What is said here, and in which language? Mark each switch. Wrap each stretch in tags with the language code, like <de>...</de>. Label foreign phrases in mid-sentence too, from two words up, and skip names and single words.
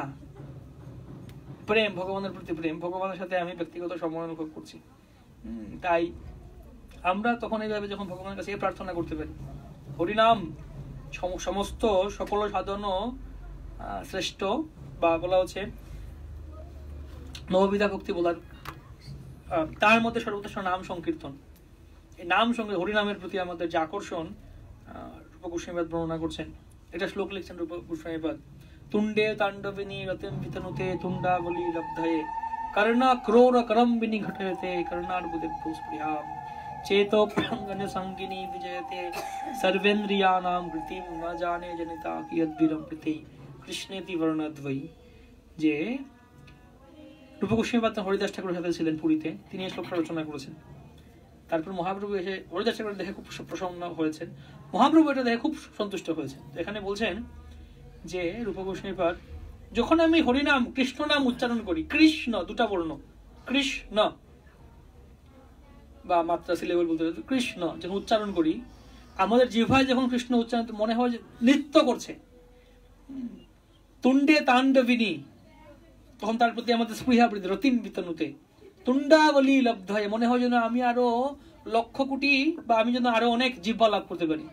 <bn>প্রেম, ভগবানের প্রতি প্রেম, ভগবানের সাথে আমি ব্যক্তিগত সম্মান অনুভব করছি, তাই আমরা তখন এইভাবে যখন ভগবানের কাছে প্রার্থনা করতে পারি, হরিনাম সমস্ত সকল সাধন শ্রেষ্ঠ, বা বলা হচ্ছে নববিধা ভক্তি বলার, তার মধ্যে সর্বশ্রেষ্ঠ নাম সংকীর্তন। এই নাম সংকীর্তন, হরিনামের প্রতি আমাদের যে আকর্ষণ, রূপ গোস্বামীপাদ বর্ণনা করছেন, এটা শ্লোক লিখছেন রূপ গোস্বামীপাদ।</bn> <sa>তুণ্ডে তাণ্ডবিনী রতেম বিতনুতে তুণ্ডা বলি লব্ধয়ে कर्णा क्रोर करम विनि घटयते कर्णार्बुदेभ्यो स्पृहाम चेतो प्रांगण्य संगिनी विजयते सर्वेन्द्रियाणां गतिं न जाने जनिता कियद्भिरं प्रति কৃষ্ণেতি বর্ণাদ্বয়ী।</sa> <bn>যে রূপ গোস্বামীপাদ হরিদাস ঠাকুরের সাথে ছিলেন পুরীতে, তিনি এই শ্লোকটা রচনা করেছেন। তারপর মহাপ্রভু এসে হরিদাস ঠাকুর দেখে খুব প্রসন্ন হয়েছেন, মহাপ্রভু এটা দেখে খুব সন্তুষ্ট হয়েছেন। এখানে বলছেন যে রূপ গোস্বামীপাদ যখন আমি হরিনাম কৃষ্ণ নাম উচ্চারণ করি, কৃষ্ণ দুটা বর্ণ, কৃষ্ণ বা মাত্রা সিলেবল বলতে কৃষ্ণ যখন উচ্চারণ করি, আমাদের জিহ্বায় যখন কৃষ্ণ উচ্চারণ মনে হয় যে নৃত্য করছে,</bn> <sa>তুণ্ডে তাণ্ডবিনী,</sa> <bn>তখন তার প্রতি আমাদের স্পৃহা বৃদ্ধি,</bn> <sa>রতিম বিতনুতে তুণ্ডাবলী</sa> <bn>লব্ধ হয়, মনে হয় যেন আমি আরো লক্ষ কোটি বা আমি যেন আরো অনেক জিহ্বা লাভ করতে পারি।</bn>